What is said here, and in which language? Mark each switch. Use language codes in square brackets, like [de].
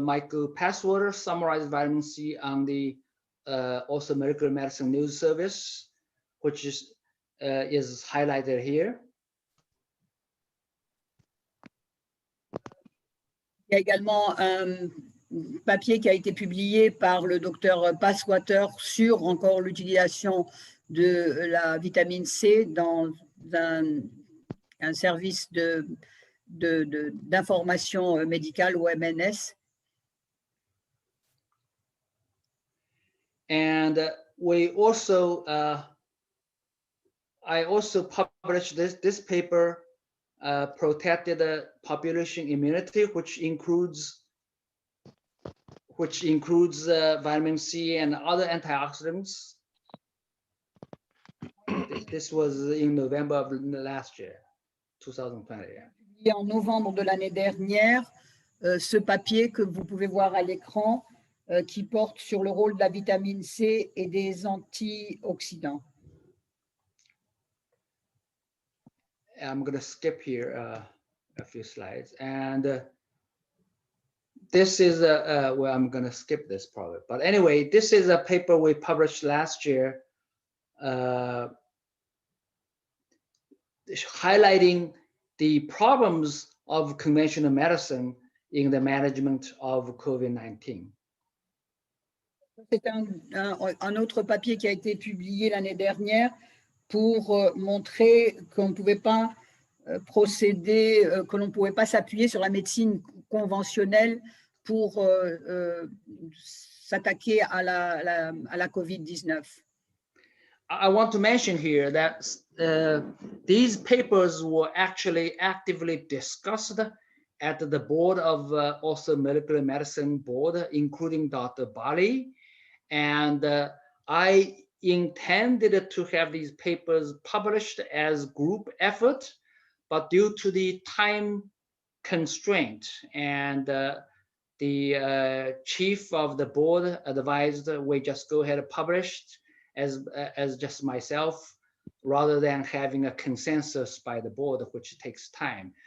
[en] Michael Passwater summarized vitamin C on the also Molecular Medicine News Service, which is highlighted here. [fr] Il y a également un papier qui a été publié par le docteur Passwater sur encore l'utilisation de la vitamine C dans un service d'information médicale ou MNS. [en] And we also, I also published this paper, protected population immunity, which includes vitamin C and other antioxidants. This was in November of last year, 2020. [fr] Et en novembre de l'année dernière, ce papier que vous pouvez voir à l'écran, qui porte sur le rôle de la vitamine C et des antioxydants. [en] I'm going to skip here a few slides, and this is well, I'm going to skip this probably, but anyway, this is a paper we published last year, highlighting the problems of conventional medicine in the management of COVID-19. [fr] C'est un autre papier qui a été publié l'année dernière pour montrer qu'on ne pouvait pas procéder, que l'on ne pouvait pas s'appuyer sur la médecine conventionnelle pour s'attaquer à la COVID-19. [en] I want to mention here that these papers were actually actively discussed at the board of also Molecular Medicine board, including Dr. Bali. And I intended to have these papers published as group effort, but due to the time constraint and the chief of the board advised we just go ahead and publish as just myself, rather than having a consensus by the board, which takes time.